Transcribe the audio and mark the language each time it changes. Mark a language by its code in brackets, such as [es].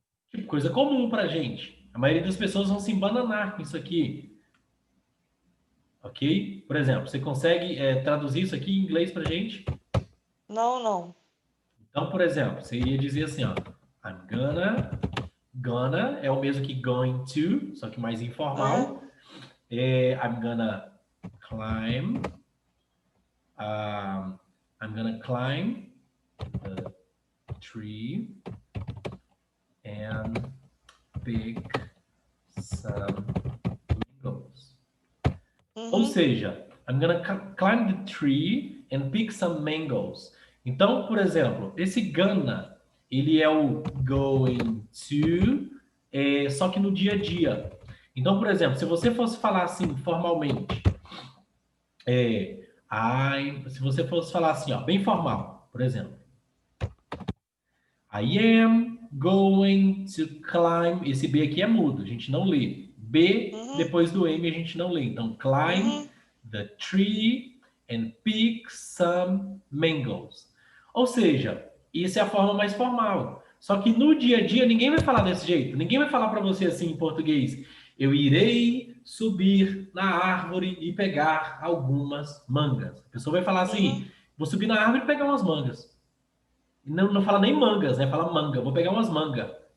[pt] Tipo, coisa comum pra gente. A maioria das pessoas vão se embananar com isso aqui, ok? Por exemplo, você consegue traduzir isso aqui em inglês pra gente? Não, não. Então, por exemplo, você ia dizer assim, ó, [en] I'm gonna [pt] é o mesmo que going to, só que mais Uhum. informal. [en] I'm gonna climb, um, I'm gonna climb the tree and pick some mangoes. [pt] Ou Uhum. seja, [en] I'm gonna climb the tree and pick some mangoes. [pt] Então, por exemplo, esse gonna, ele é o going to, só que no dia a dia. Então, por exemplo, se você fosse falar assim formalmente, se você fosse falar assim, ó, bem formal, por exemplo, [en] I am going to climb. [pt] Esse B aqui é mudo, a gente não lê. B, Uhum. depois do M, a gente não lê. Então, climb Uhum. [en] the tree and pick some mangoes. [pt] Ou seja, isso é a forma mais formal. Só que no dia a dia, ninguém vai falar desse jeito. Ninguém vai falar para você assim em português. Eu irei subir na árvore e pegar algumas mangas. A pessoa vai falar Uhum. assim: vou subir na árvore e pegar umas mangas. Não, não fala nem mangas, né? Fala manga. Vou pegar umas mangas.